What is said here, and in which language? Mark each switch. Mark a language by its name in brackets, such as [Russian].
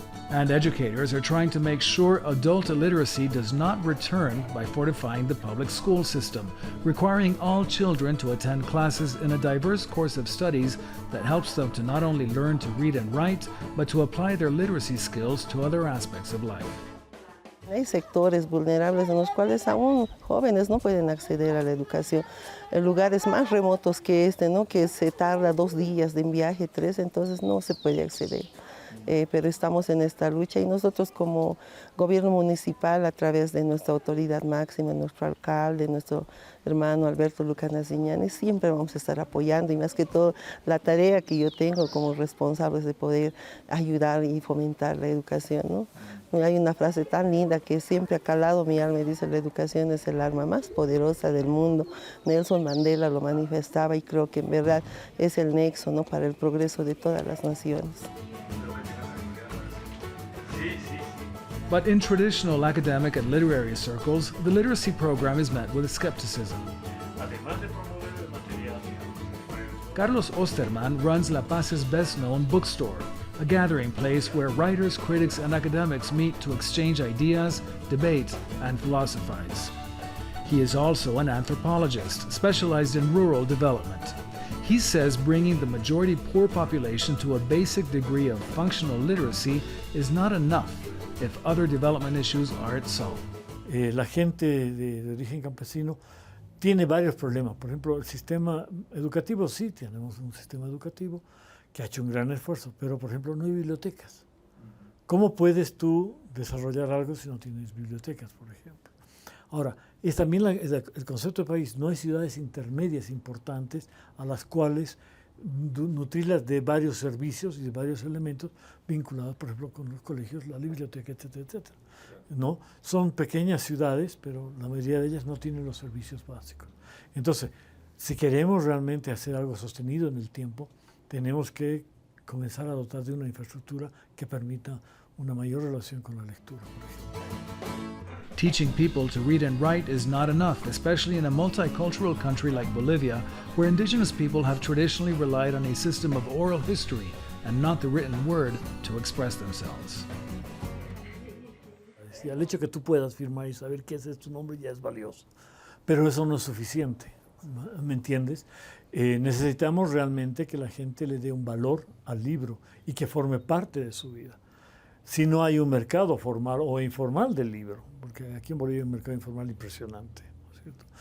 [English] And educators are trying to make sure adult illiteracy does not return by fortifying the public school system, requiring all children to attend classes in a diverse course of studies that helps them to not only learn to read and write, but to apply their literacy skills to other aspects of life. [Spanish] Hay sectores vulnerables en los cuales aún jóvenes no pueden acceder a la educación. En lugares más remotos que este, ¿no?, que se tarda 2 días de viaje, 3, entonces no se puede acceder. Pero estamos en esta lucha y nosotros como gobierno municipal, a través de nuestra autoridad máxima, nuestro alcalde, nuestro hermano Alberto Lucanaziñani, siempre vamos a estar apoyando, y más que todo la tarea que yo tengo como responsable es de poder ayudar y fomentar la educación, ¿no? Hay una frase tan linda que siempre ha calado mi alma y dice: la educación es el arma más poderosa del mundo. Nelson Mandela lo manifestaba y creo que en verdad es el nexo, ¿no?, para el progreso de todas las naciones. [English] But in traditional academic and literary circles, the literacy program is met with skepticism. Carlos Osterman runs La Paz's best-known bookstore, a gathering place where writers, critics, and academics meet to exchange ideas, debate, and philosophize. He is also an anthropologist, specialized in rural development. He says bringing the majority poor population to a basic degree of functional literacy is not enough if other development issues aren't solved. [Spanish] La gente de origen campesino tiene varios problemas. Por ejemplo, el sistema educativo, sí, tenemos un sistema educativo que ha hecho un gran esfuerzo, pero por ejemplo no hay bibliotecas. ¿Cómo puedes tú desarrollar algo si no tienes bibliotecas, por ejemplo? Ahora, es también el concepto de país. No hay ciudades intermedias importantes a las cuales nutrirlas de varios servicios y de varios elementos vinculados, por ejemplo, con los colegios, la biblioteca, etcétera, etcétera. ¿No? Son pequeñas ciudades, pero la mayoría de ellas no tienen los servicios básicos. Entonces, si queremos realmente hacer algo sostenido en el tiempo, tenemos que comenzar a dotar de una infraestructura que permita una mayor relación con la lectura, por ejemplo. [English] Teaching people to read and write is not enough, especially in a multicultural country like Bolivia, where indigenous people have traditionally relied on a system of oral history and not the written word to express themselves. [Spanish] El hecho que tú puedas firmar y saber qué es tu nombre ya es valioso, pero eso no es suficiente, ¿me entiendes? Necesitamos realmente que la gente le dé un valor al libro y que forme parte de su vida. Si no hay un mercado formal o informal del libro, porque aquí en Bolivia hay un mercado informal impresionante, ¿no es cierto?